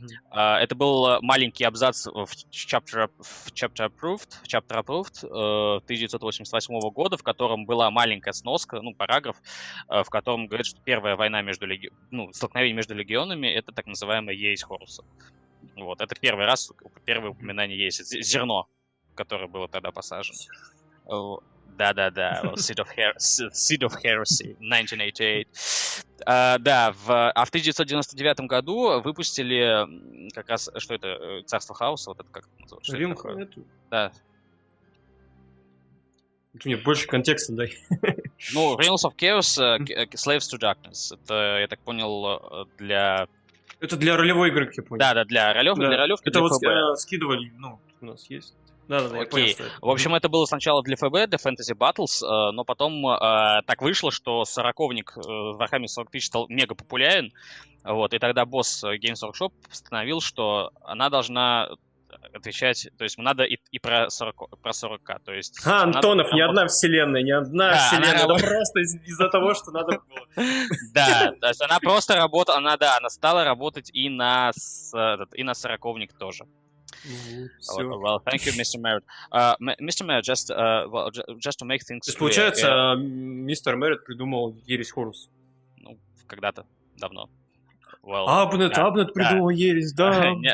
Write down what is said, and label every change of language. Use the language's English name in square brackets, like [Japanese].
[Russian] Это был маленький абзац в Chapter Approved 1988 года, в котором была маленькая сноска, ну, параграф, в котором говорит, что первая война столкновение между легионами — это так называемая ересь Хоруса. Вот. Это первое упоминание ереси, зерно, которое было тогда посажено. Да-да-да, Seed of Heresy, 1988. А в 1999 году выпустили как раз, что это, Царство Хаоса, вот это как это называется? Рим Хаэту. Да. Ты мне больше контекста дай. Ну, Realms of Chaos, Slaves to Darkness. Это, я так понял, для... Это для ролевой игры, как я понял. Да, для ролевки. Это вот скидывали, ну, у нас есть. Да, я понял, что это. В общем, это было сначала для ФБ, для Fantasy Battles, но потом так вышло, что сороковник в Warhammer 40 000 стал мега популярен, вот, и тогда босс Games Workshop постановил, что она должна отвечать, то есть надо и про 40к, то есть... Антонов, не одна вселенная, это просто из-за того, что надо было. Да, то есть она просто работала, она стала работать и на сороковник тоже. [English] Well, thank you, Mr. Merrett. Mr. Merrett, just to make things clear. [Russian] Получается, мистер Меррет придумал ересь Хорус. Ну, когда-то, давно. [English] Well, [Russian] Абнет придумал ересь, да.